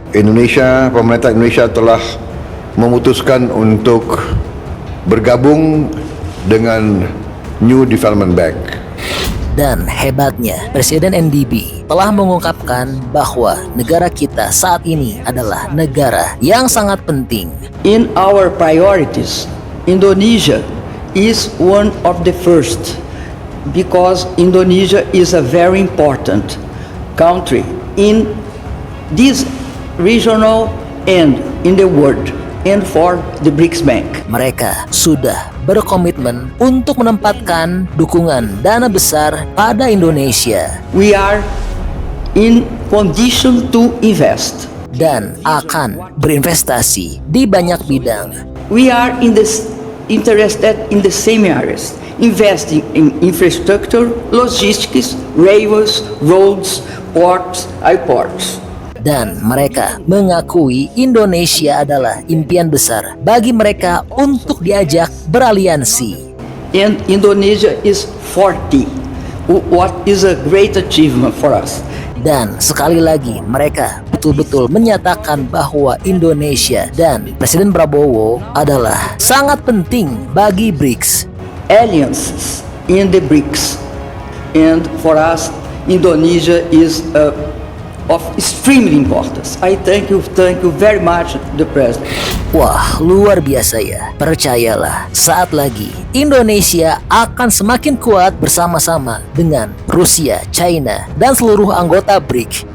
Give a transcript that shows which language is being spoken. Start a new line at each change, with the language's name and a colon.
Indonesian: Pemerintah Indonesia telah memutuskan untuk bergabung dengan New Development Bank. Dan hebatnya, Presiden NDB telah mengungkapkan bahwa negara kita saat ini adalah negara yang sangat penting.
English: In our priorities, Indonesia is one of the first because Indonesia is a very important country in this regional and in the world and for the BRICS Bank.
Indonesian: Mereka sudah berkomitmen untuk menempatkan dukungan dana besar pada Indonesia.
English: We are in condition to invest.
Indonesian: Dan akan berinvestasi di banyak bidang.
English: We are interested in the same areas, investing in infrastructure, logistics, railways, roads, ports, airports.
Indonesian: Dan mereka mengakui Indonesia adalah impian besar bagi mereka untuk diajak beraliansi.
English: And Indonesia is 40, what is a great achievement for us.
Indonesian: Dan sekali lagi mereka betul-betul menyatakan bahwa Indonesia dan Presiden Prabowo adalah sangat penting bagi BRICS.
English: Alliances in the BRICS, and for us Indonesia is of extremely importance. I thank you very much, the President.
Indonesian: Wah, luar biasa ya. Percayalah, saat lagi Indonesia akan semakin kuat bersama-sama dengan Rusia, China, dan seluruh anggota BRICS.